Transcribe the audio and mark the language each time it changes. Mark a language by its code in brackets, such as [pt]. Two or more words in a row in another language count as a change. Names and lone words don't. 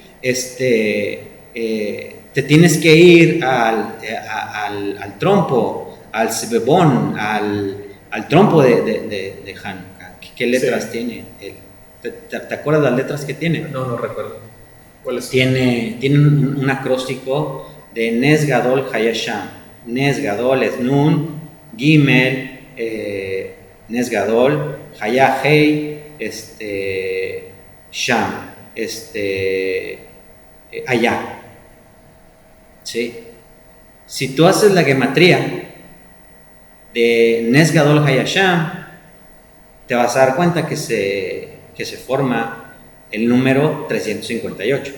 [es] Te tienes que ir al trompo, al sebebón, al trompo de Hanukkah. ¿Qué letras tiene? ¿Te acuerdas las letras que tiene? No recuerdo. ¿Cuáles? Tiene un acróstico de [he] נס גדול היה שם. נס גדול [es] es [he] נון גימל נס גדול היה שם, [es] allá. ¿Sí? Si tú haces la gematría de [he] נס גדול היה שם, [es] te vas a dar cuenta que se forma el número 358.